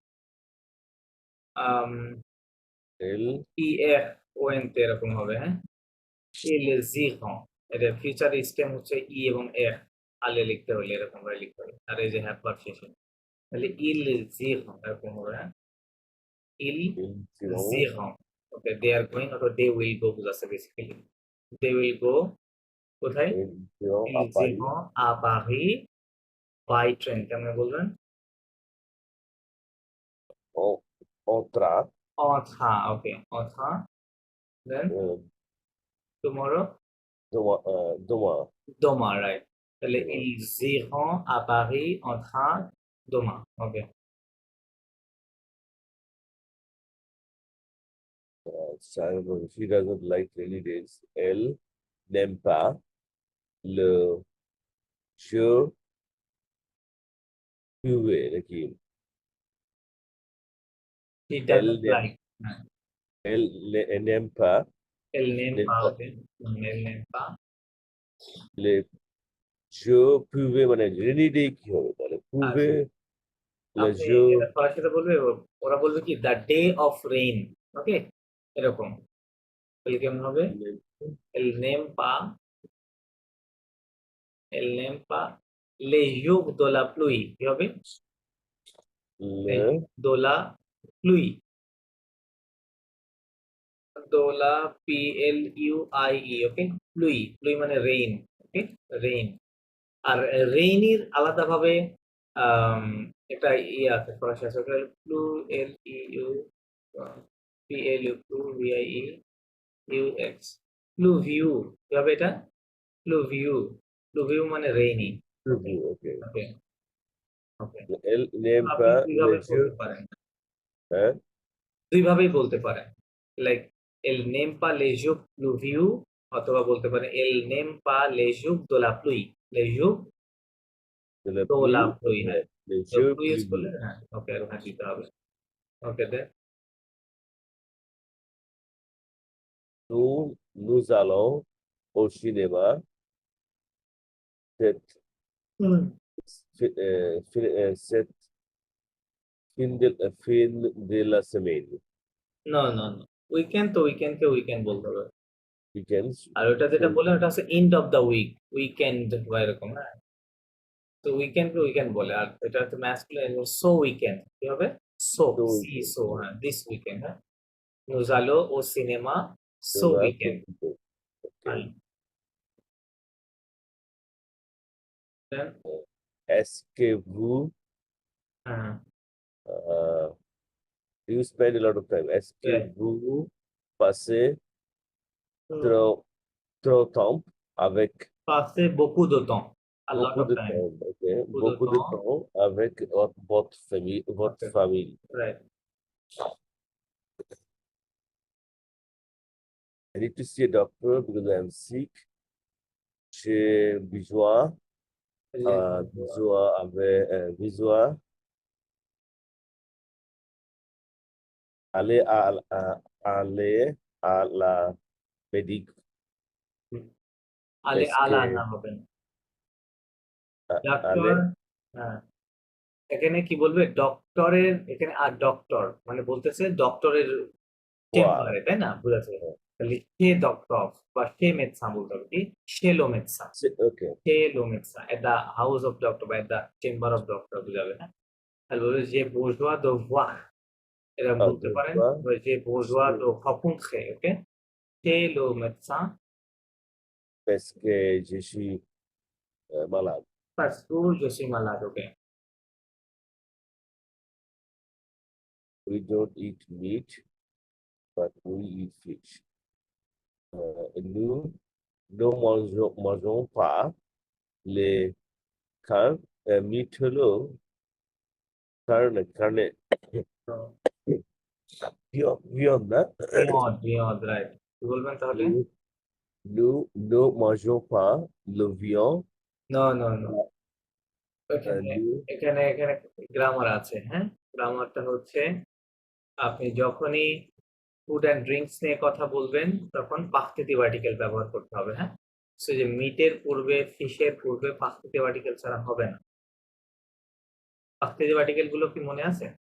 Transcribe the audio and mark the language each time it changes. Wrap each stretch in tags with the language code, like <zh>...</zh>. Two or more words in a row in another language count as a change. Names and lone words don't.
<fr>elle</fr> <bn>ই-এফ-ও-এন-তে এরকম হবে, হ্যাঁ? ইল-জি-হঁ। এটা</bn> <en>future stem</en> <bn>হচ্ছে ই এবং এফ। আলে লিখতে হলে এরকম ভাবে লিখতে হবে। আর এই যে</bn> <en>have verb</en> <bn>শেষে। তাহলে ইল-জি-হঁ এরকম হবে, হ্যাঁ? ইল</bn> <fr>ils iront,</fr> <bn>জিরন ওকে</bn> <en>they are going</en> <bn>অথবা</bn> <en>they will go</en> <bn>বুঝাচ্ছে</bn> <en>basically they will go</en> <bn>কোথায়</bn> <fr>ils iront ইল à Paris iront à Paris</fr> <en>by train</en> <bn>কেমন বলবেন</bn> <fr>en, en train en train ওকে en train দেন euh,</fr> <en>tomorrow</en> <fr>demain.</fr> <bn>demain রাইট তাহলে</bn> <fr>Demain. ils iront à Paris en train demain ওকে</fr> <en>She doesn't like rainy days.</en> <fr>Elle n'aime pas le jour pluvieux.</fr> <bn>নাকি?</bn> <en>he</en> <fr>Elle</fr> <en>doesn't</en> <fr>n'aime</fr> <en>like হ্যাঁ</en> <fr>elle n'aime pas, elle n'aime n'aime pas pas ওকে elle n'aime pas les jours pluvieux</fr> <bn>মানে</bn> <en>rainy day</en> <bn>কি হবে তাহলে? আচ্ছা</bn> <fr>Pluvieux, le</fr> <bn>আপনি</bn> <fr>jour</fr> <bn>এটা সবার সাথে বলবে ওরা বলবে কি</bn> <en>the day of rain</en> <bn>ওকে এরকম তাহলে কেমন হবে</bn> <fr>el n'aime pas elle n'aime pas les jours de la pluie</fr> <bn>কি হবে les</bn> <fr>le jours de la pluie</fr> <bn>দোলা পি এল ইউ আই ই ওকে</bn> <fr>pluie pluie</fr> <bn>মানে রেইন ওকে রেইন আর রেইনির আলাদাভাবে আম, একটা আছে ফরাসি আছে ওটা প্লু এল ই ইউ পি এল ইউ প্লু ভি আই ই ইউ এক্স</bn> <fr>pluvieux</fr> <bn>কি হবে এটা</bn> <fr>pluvieux</fr> <bn>মানে</bn> <en>rainy okay</en> <fr>pluvieux, ok.</fr> <en>ওকে ওকে</en> <fr>Elle n'aime</fr> <bn>আপনি</bn> <fr>pas</fr> <bn>দুইভাবে</bn> <fr>le jour,</fr> <bn>বলতে পারেন</bn> <fr>hein?</fr> <bn>দুইভাবেই বলতে পারেন লাইক</bn> <fr>elle n'aime pas les jours pluvieux</fr> <bn>অথবা বলতে পারেন</bn> <fr>elle n'aime pas les jours de la pluie les jours De la দোলা pluie, প্লুই</fr> <en>ok.</en> <bn>হ্যাঁ</bn> <fr>Le</fr> <bn>তো</bn> <fr>jour</fr> <bn>প্লুই ইউজ করলে</bn> <fr>pluvieux.</fr> <bn>হ্যাঁ ওকে আর ওখানে দিতে হবে</bn> <en>okay then</en> <fr>Nous allons au cinéma cette, cette fin de la semaine.</fr> <en>no no no weekend</en> <bn>তো উইকেন্ডকে উইকেন্ড বলতে হবে</bn> <en>Weekends.</en> <bn>আর ওটা যেটা বলে ওটা হচ্ছে</bn> <en>end of the week weekend</en> <bn>বা এরকম হ্যাঁ তো উইকেন্ডকে উইকেন্ড বলে আর এটা হচ্ছে ম্যাসকুলিন</bn> <en>so weekend</en> <bn>কি হবে সো</bn> <en>So</en> <fr>সি weekend.</fr> <bn>সো হ্যাঁ</bn> <en>this weekend</en> <bn>হ্যাঁ</bn> <fr>nous allons au cinéma</fr> <bn>so</bn> <fr>Cinéma ce weekend weekend. Ok.</fr> <en>দেন</en> <fr>Est-ce que vous</fr> <bn>হ্যাঁ</bn> <en>uh, do you spend a lot of time?</en> <fr>Est-ce que</fr> <en>right.</en> <fr>vous passez Hmm. trop, trop temps avec Passer beaucoup de temps.</fr> <en>A lot</en> <fr>beaucoup</fr> <en>of</en> <fr>de</fr> <en>time.</en> <fr>temps, ok? Beaucoup de Beaucoup de temps. temps avec votre famille, votre</fr> <en>Okay.</en> <fr>famille.</fr> <en>Right. I need to see a doctor because I'm sick.</en> <fr>J'ai besoin, besoin aller aller à la médic, আলে parce আলা que</fr> <bn>না হবে না। ডক্টর</bn> <fr>aller</fr> <bn>হ্যাঁ এখানে কি বলবে ডক্টরের এখানে আর ডক্টর মানে বলতেছে ডক্টরের</bn> <fr>voir.</fr> <bn>চেম্বারে তাই না বুঝাচ্ছে তাহলে সে ডক্টর বা</bn> <fr>chez médecin</fr> <bn>বলতে হবে কি</bn> <fr>chez le médecin</fr> <en>Ok.</en> <fr>chez le médecin</fr> <en>at the house of doctor</en> <bn>বা</bn> <en>at the chamber of doctor</en> <bn>বুঝাবে হ্যাঁ তাহলে বলবে যে</bn> <fr>besoin de voir</fr> <bn>এরকম Ah, বলতে</bn> <fr>de</fr> <bn>পারেন</bn> <fr>voir.</fr> <bn>যে</bn> <fr>besoin de</fr> <bn>rencontrer ওকে</bn> <fr>chez le médecin Parce que je suis malade. parce que je suis malade ওকে</fr> <en>We don't eat meat, but we eat fish.</en> <fr>Nous ne mangeons pas les carnes,</fr> <bn>meat হলো carne, তো</bn> <fr>viande, না?</fr> <bn>বিয়দ রাইট কি বলবেন তাহলে</bn> <fr>Nous, nous ne mangeons pas le viande.</fr> <bn>নো নো নো এখানে</bn> <fr>Nous,</fr> <bn>এখানে এখানে গ্রামার আছে হ্যাঁ গ্রামারটা হচ্ছে আপনি যখনই</bn> <en>food and drinks</en> <bn>নিয়ে কথা বলবেন তখন</bn> <en>partitive article</en> <bn>ব্যবহার করতে হবে হ্যাঁ সো যে মিটের পূর্বে ফিশের পূর্বে</bn> <en>partitive article</en> <bn>ছাড়া হবে না</bn> <en>partitive article</en> <bn>গুলো কি মনে আছে</bn>